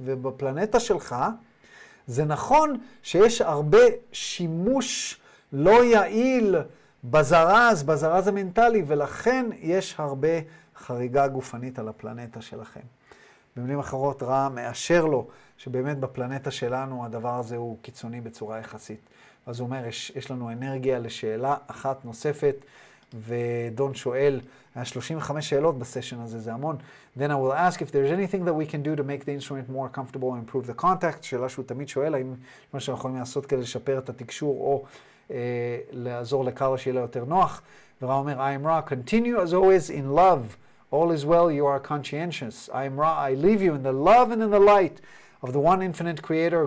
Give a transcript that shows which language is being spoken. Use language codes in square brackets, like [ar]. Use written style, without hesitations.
[he] ובפלנטה שלך, זה נכון שיש הרבה שימוש לא יעיל בזרז המנטלי, ולכן יש הרבה חריגה גופנית על הפלנטה שלכם. במילים אחרות, רע מאשר לו שבאמת בפלנטה שלנו הדבר הזה הוא קיצוני בצורה יחסית. אז הוא אומר, יש לנו אנרגיה לשאלה אחת נוספת, ודון שואל, היה 35 שאלות בסשן הזה, זה המון. [en] Then I will ask if there's anything that we can do to make the instrument more comfortable and improve the contact. [he] שאלה שהוא תמיד שואל, האם מה שאנחנו יכולים לעשות כדי לשפר את התקשור, או לעזור לקרלה שיהיה לה יותר נוח. ורע אומר, [en] I am Ra, continue as always in love. All is well, you are conscientious. I am Ra, I leave you in the love and in the light of the one infinite creator.